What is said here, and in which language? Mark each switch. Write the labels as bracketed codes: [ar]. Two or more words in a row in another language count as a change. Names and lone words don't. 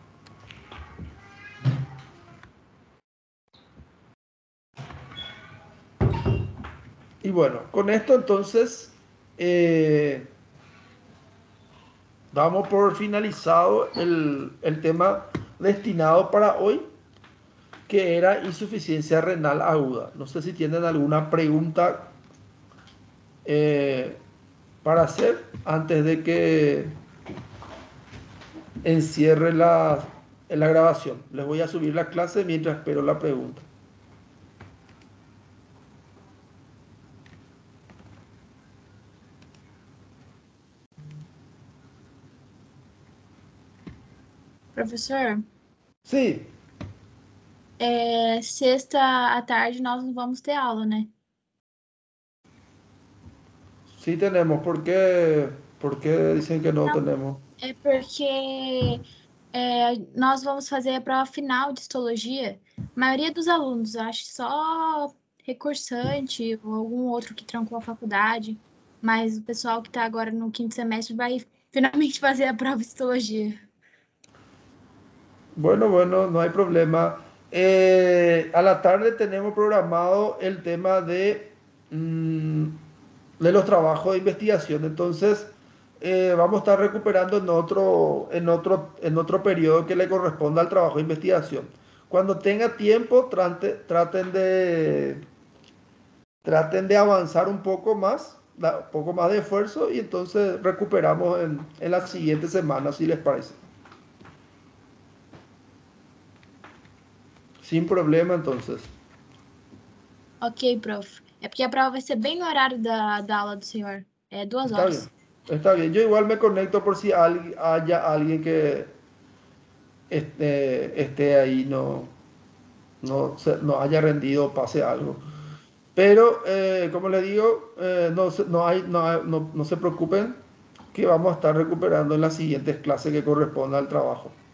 [es] Y bueno, con esto entonces damos por finalizado el tema destinado para hoy, que era insuficiencia renal aguda. No sé si tienen alguna pregunta para hacer antes de que encierre la grabación. Les voy a subir la clase mientras espero la pregunta. [pt] Professor, [es] Sí, [pt] sexta à tarde nós não vamos ter aula, né? [es] sí tenemos. ¿Por qué dicen que no tenemos? [pt] É porque nós vamos fazer a prova final de histologia. A maioria dos alunos, acho que só recursante ou algum outro que trancou a faculdade, mas o pessoal que está agora no quinto semestre vai finalmente fazer a prova de histologia. [es] Bueno, no hay problema. A la tarde tenemos programado el tema de los trabajos de investigación. Entonces, vamos a estar recuperando en otro periodo que le corresponda al trabajo de investigación. Cuando tenga tiempo, traten de avanzar un poco más de esfuerzo y entonces recuperamos en la siguiente semana, si les parece. Sin problema, entonces. Ok, prof. [pt] É porque a prova vai ser bem no horário da aula do senhor. É 2 [es] Está bien, [pt] horas. [es] está bien. Yo igual me conecto por si haya alguien que esté ahí, no haya rendido o pase algo. Pero, como les digo, no se preocupen que vamos a estar recuperando en las siguientes clases que correspondan al trabajo.